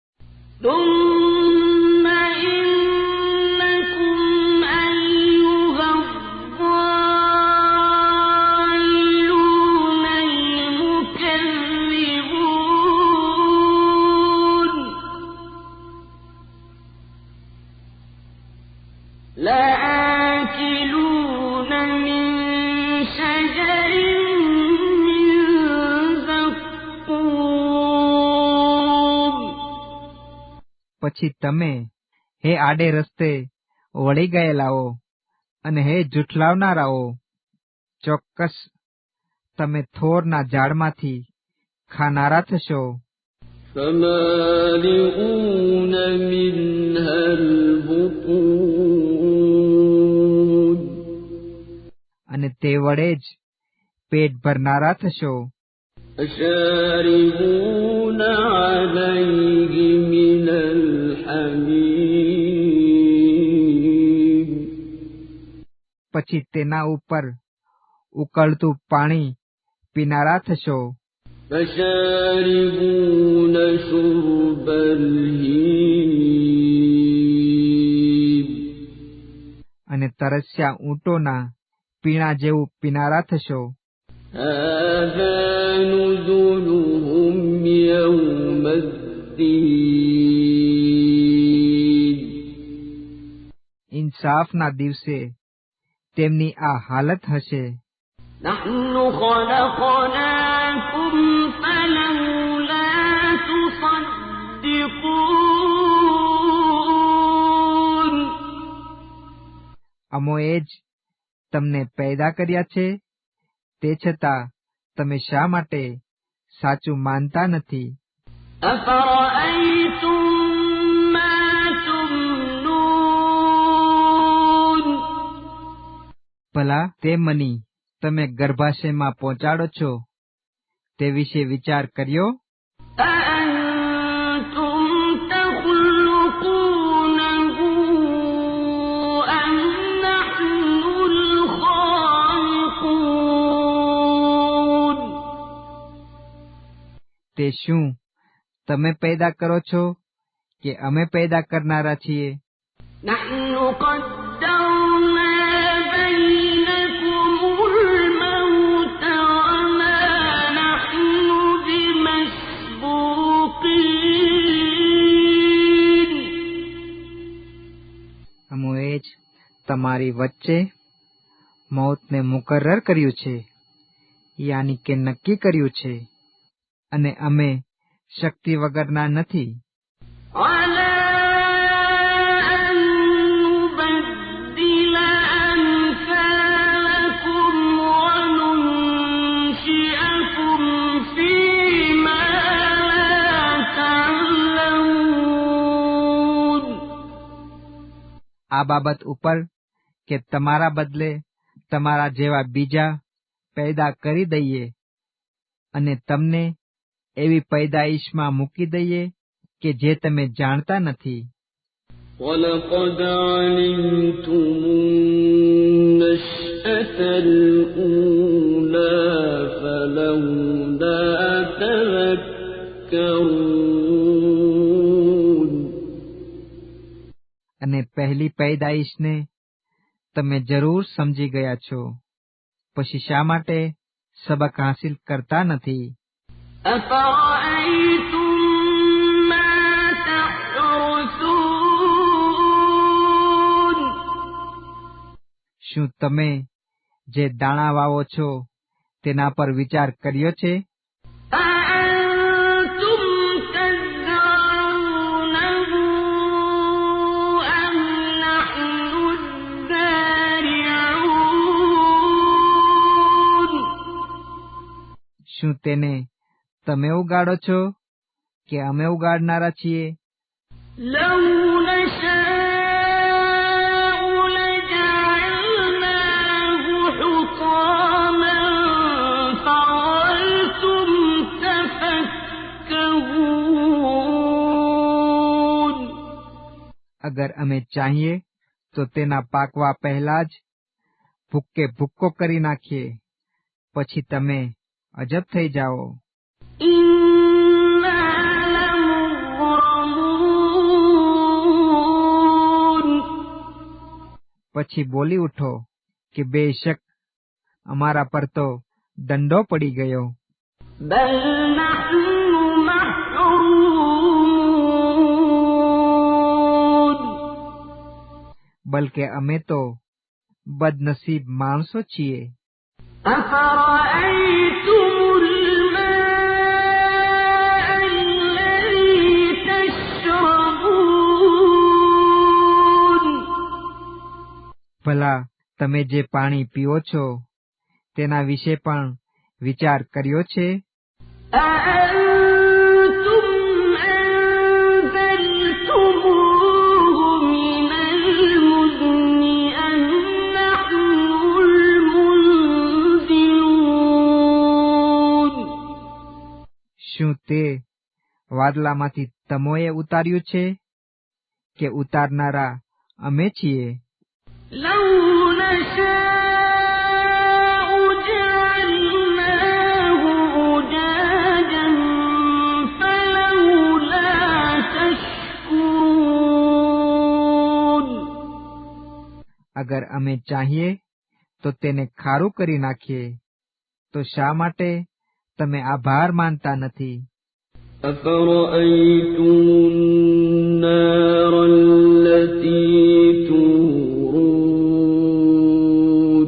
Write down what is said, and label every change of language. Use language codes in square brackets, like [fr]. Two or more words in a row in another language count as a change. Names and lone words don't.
[ar] ثُمَّ إِنَّكُمْ أَيُّهَا الضَّالُّونَ الْمُكَذِّبُونَ لَآكِلُونَ مِن شَجَرٍ مِّن زَقُّومٍ [gu] પછી તમે હે આડે રસ્તે વળી ગયેલાઓ અને હે જુઠલાવનારાઓ, ચોક્કસ તમે થોરના ઝાડમાંથી ખાનારા થશો. [ar] فَمَالِئُونَ مِنْهَا الْبُطُونَ [gu] અને તે વડે જ પેટ ભરનારા થશો. [ar] فَشَارِبُونَ عَلَيْهِ مِنَ الْحَمِيمِ [gu] પછી તેના ઉપર ઉકળતું પાણી પીનારા થશો. [ar] فَشَارِبُونَ شُرْبَ الْهِيمِ [gu] અને તરસ્યા ઊંટોના પીણા જેવું પીનારા થશો. [ar] هَذَا نُزُلُهُمْ يَوْمَ الدِّينِ [gu] ઇન્સાફના દિવસે તેમની આ હાલત હશે. [ar] نَحْنُ خَلَقْنَاكُمْ فَلَوْلَا تُصَدِّقُونَ [gu] અમોએ જ તમને પેદા કર્યા છે, તે છતાં તમે શા માટે સાચું માનતા નથી? [ar] أَفَرَأَيْتُم مَّا تُمْنُونَ [gu] ભલા તે મની તમે ગર્ભાશયમાં પહોંચાડો છો તે વિશે વિચાર કર્યો? [ar] أَأَنتُمْ تَخْلُقُونَهُ أَمْ نَحْنُ الْخَالِقُونَ [gu] તે શું તમે પેદા કરો છો કે અમે પેદા કરનારા છીએ? [ar] نَحْنُ قَدَّرْنَا بَيْنَكُمُ الْمَوْتَ وَمَا نَحْنُ بِمَسْبُوقِينَ [gu] અમોએ જ તમારી વચ્ચે મૌતને મુકર્રર કર્યું છે, યાની કે નક્કી કર્યું છે, અને અમે શક્તિ વગરના નથી. [ar] على أن نبدل أمثالكم وننشئكم فيما لا تعلمون. [gu] આ બાબત ઉપર કે તમારા બદલે તમારા જેવા બીજા પેદા કરી દઈએ અને તમને એવી પૈદાઈશમાં મૂકી દઈએ કે જે તમે જાણતા નથી. [ar] وَلَقَدْ عَلِمْتُمُ النَّشْأَةَ الْأُولَىٰ فَلَوْلَا تَذَكَّرُونَ. [gu] અને પહેલી પૈદાઈશને તમે જરૂર સમજી ગયા છો, પછી શા માટે સબક હાસિલ કરતા નથી? [ar] أَفَرَأَيْتُم مَّا تَحْرُثُونَ. [gu] શું તમે જે દાણા વાવો છો તેના પર વિચાર કર્યો છે? [ar] أَأَنتُمْ تَزْرَعُونَهُ أَمْ نَحْنُ الزَّارِعُونَ. [gu] શું તેને તમે ઉગાડો છો કે અમે ઉગાડનારા છીએ? [ar] لَوْ نَشَاءُ لَجَعَلْنَاهُ حُطَامًا فَظَلْتُمْ تَفَكَّهُونَ. [gu] અગર અમે ચાહીએ તો તેના પાકવા પહેલા જ ભૂક્કે ભૂક્કો કરી નાખીએ, પછી તમે અજબ થઈ જાઓ. [ar] إِنَّا لَمُغْرَمُونَ. [gu] પછી બોલી ઉઠો કે બેશક અમારા પર તો દંડો પડી ગયો. [ar] بَلْ نَحْنُ مَحْرُومُونَ. [gu] બલકે અમે તો બદનસીબ માણસો છીએ. [ar] أَفَرَأَيْتُمُ الْمَاءَ الَّذِي تَشْرَبُونَ. [gu] ભલા તમે જે પાણી પીઓ છો તેના વિશે પણ વિચાર કર્યો છે? [ar] أَأَنتُمْ أَنزَلْتُمُوهُ مِنَ الْمُزْنِ أَمْ نَحْنُ الْمُنزِلُونَ. [gu] શું તે વાદલામાંથી તમોએ ઉતાર્યું છે કે ઉતારનારા અમે છીએ? [ar] لَوْ نَشَاءُ جَعَلْنَاهُ أُجَاجًا فَلَوْلَا تَشْكُرُونَ. [gu] અગર અમે ચાહીએ તો તેને ખારું કરી નાખીએ, તો શા માટે તમે આભાર માનતા નથી? [ar] أَفَرَأَيْتُمُ النَّارَ الَّتِي تُورُونَ.